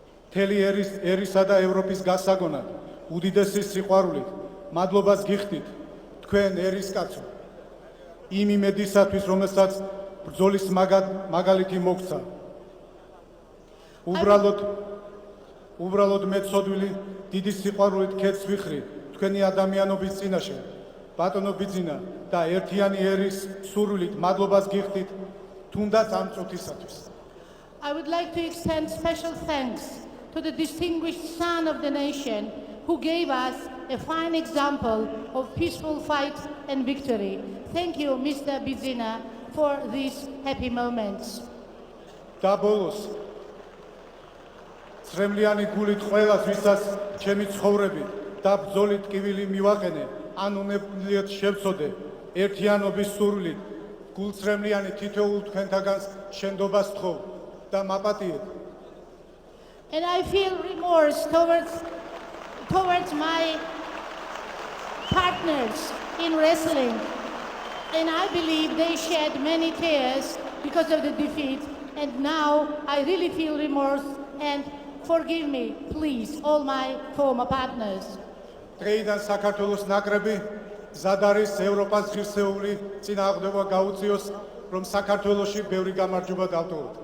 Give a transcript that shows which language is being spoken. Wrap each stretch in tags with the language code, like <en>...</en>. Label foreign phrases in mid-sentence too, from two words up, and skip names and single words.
<ka>მთელი ერისა და ევროპის გასაგონად, უდიდესი სიყვარულით, მადლობას გიხდით თქვენ ერისკაცო, იმ იმედისათვის, რომელსაც ბრძოლის მაგალითი მოგცა. უბრალოდ მეცოდვილი დიდი სიყვარულით ქეთს ვიხრი თქვენი ადამიანობის წინაშე, ბატონო ბიძინა და ერთიანი ერის სურვილით მადლობას გიხდით თუნდაც ამ წუთისათვის.</ka> <en>I would like to extend special thanks to the distinguished son of the nation who gave us a fine example of peaceful fight and victory. Thank you, Mr. Bidzina, for these happy moments.</en> <ka>და ბოლოს წრემლიანი გულით ყველას, ვისაც ჩემი ცხოვრები და ბრძოლით ტკივილი მივაყენე, ან უნებლიეთ შევწოდე, ერთიანობის სურვილით, გულწრემლიანი თითოეულ თქვენთაგანს შენდობას თხოვ და მაპატიეთ.</ka> <en>And I feel remorse towards my partners in wrestling. And I believe they shed many tears because of the defeat. And now I really feel remorse and forgive me, please, all my former partners.</en> <ka>დღეიდან საქართველოს ნაკრები მზად არის ევროპას ღირსეული წინააღმდეგობა გაუწიოს, რომ საქართველოში ბევრი გამარჯვება დავტოვოთ.</ka>